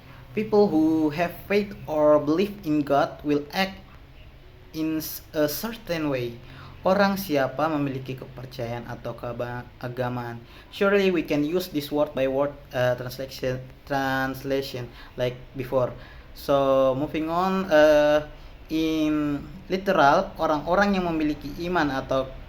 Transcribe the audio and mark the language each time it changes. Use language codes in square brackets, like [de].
[en] People who have faith or belief in God will act in a certain way. [id] Orang siapa memiliki kepercayaan atau keagamaan. [en] Surely we can use this word by word translation like before. So moving on, in literal, [id] orang-orang yang memiliki iman atau